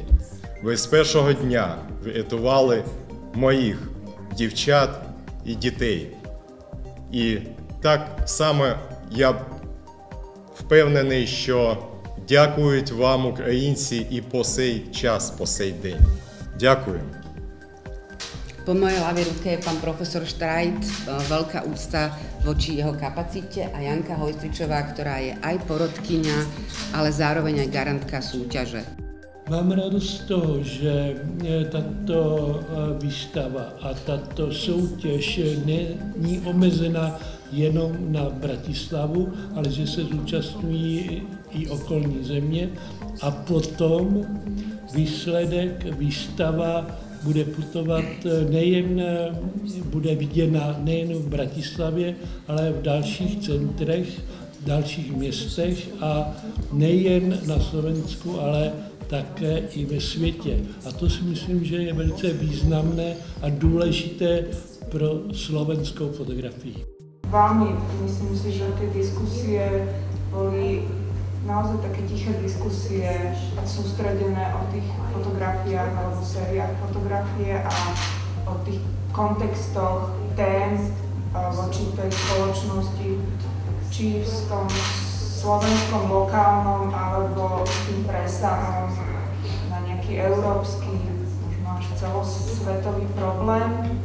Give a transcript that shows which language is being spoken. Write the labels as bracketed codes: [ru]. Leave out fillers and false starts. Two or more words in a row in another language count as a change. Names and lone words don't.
[uk] Ви з першого дня врятували моїх дівчат і дітей. І так само я впевнений, що дякують вам українці і по сей час, по сей день. Дякую. [sk] Po mojej ľavej ruke je pán profesor Štrajt, veľká úcta voči jeho kapacite, a Janka Hojstričová, ktorá je aj porodkyňa, ale zároveň aj garantka súťaže. [cs] Mám radost z toho, že tato výstava a tato soutěž není omezena jenom na Bratislavu, ale že se zúčastňují i okolní země, a potom výsledek, výstava bude putovat bude viděna nejen v Bratislavě, ale v dalších centrech, v dalších městech, a nejen na Slovensku, ale také i ve světě. A to si myslím, že je velice významné a důležité pro slovenskou fotografii. [sk] Veľmi, myslím si, že tie diskusie boli naozaj také tiché diskusie sústredené o tých fotografiách alebo sériách fotografie a o tých kontextoch tém voči tej spoločnosti, či v tom slovenskom lokálnom alebo s tým presahom na nejaký európsky, možno až celosvetový problém.